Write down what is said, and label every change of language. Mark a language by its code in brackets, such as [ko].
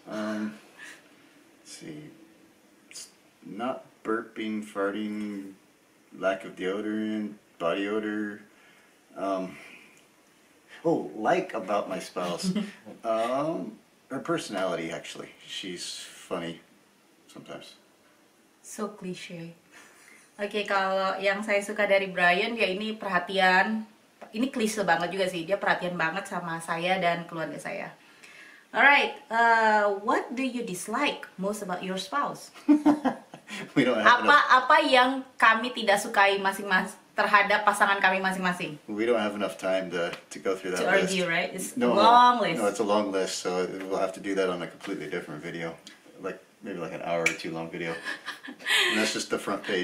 [en] Let's see. It's not burping, farting, lack of deodorant, body odor. Like about my spouse. Her personality, actually. She's funny. Sometimes. So cliche. [id] Oke, kalau yang saya suka dari Brian, ya ini perhatian. Ini klise banget juga sih. Dia perhatian banget sama saya dan keluarga saya. [en] Alright, what do you dislike most about your spouse? We don't have [id] apa yang kami tidak sukai masing-masing terhadap pasangan kami masing-masing? [en] We don't have enough time to go through that list. To argue, right? It's a long list. No, it's a long list, so we'll have to do that on a completely different video. Maybe like an hour or 2 long video. And that's just the front page.